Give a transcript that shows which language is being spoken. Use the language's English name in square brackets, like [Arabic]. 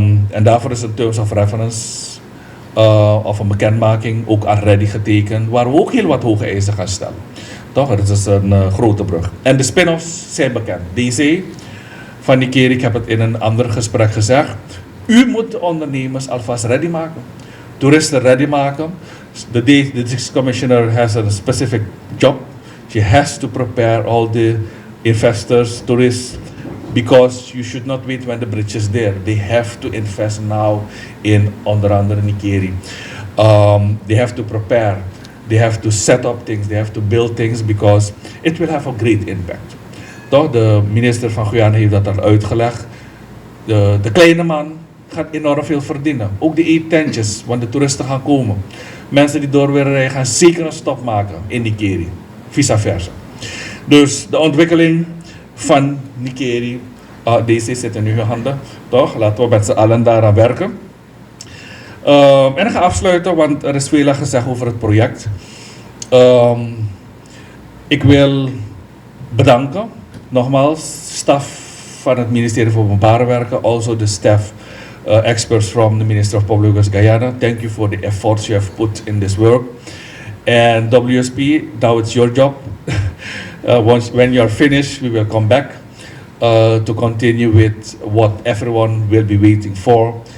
[Dutch] En daarvoor is een Terms of Reference of een bekendmaking ook [English] already [Dutch] getekend, waar we ook heel wat hoge eisen gaan stellen. Toch? Het is een grote brug. En de spin-offs zijn bekend. DC van die keer, ik heb het in een ander gesprek gezegd. U moet de ondernemers alvast ready maken. Toeristen ready maken. [English] The district commissioner has a specific job. She has to prepare all the investors, tourists, because you should not wait when the bridge is there. They have to invest now in [Dutch] onder andere [English] Nikeri. They have to prepare. They have to set up things. They have to build things because it will have a great impact. [Dutch] Toch? De minister van Guyana heeft dat al uitgelegd. De kleine man gaat enorm veel verdienen. Ook de eetentjes, want de toeristen gaan komen. Mensen die door willen rijden gaan zeker een stop maken in Nikeri. Vice versa. Dus de ontwikkeling van Nikeri, deze zit in uw handen. Toch? Laten we met z'n allen daaraan werken. En ik ga afsluiten, want er is veel gezegd over het project. Ik wil bedanken, nogmaals, staf van het ministerie voor Openbare Werken, [English] also the staff experts from the Ministry of Public Works Guyana. Thank you for the efforts you have put in this work. And WSP, now it's your job. When you are finished, we will come back to continue with what everyone will be waiting for.